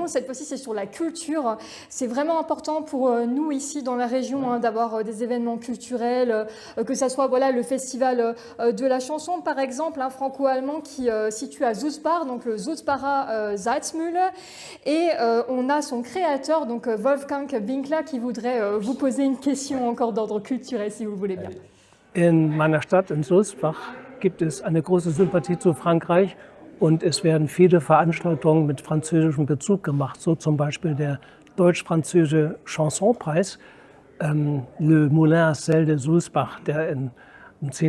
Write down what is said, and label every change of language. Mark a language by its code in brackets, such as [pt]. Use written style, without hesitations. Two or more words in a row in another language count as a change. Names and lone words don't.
[fr] Cette fois-ci c'est sur la culture. C'est vraiment important pour nous ici dans la région d'avoir des événements culturels, que ce soit voilà, le festival de la chanson par exemple, franco-allemand qui situe à Sulzbach, donc le Sulzbacher Salzmühle. Et on a son créateur, donc Wolfgang Winkler, qui voudrait vous poser une question encore d'ordre culturel. Si vous voulez bien. [de] In meiner Stadt, in Sulzbach, gibt es eine große Sympathie zu Frankreich und es werden viele Veranstaltungen mit französischem Bezug gemacht, so zum Beispiel der deutsch-französische Chansonpreis Le Moulin à Sel de Sulzbach, der am 10.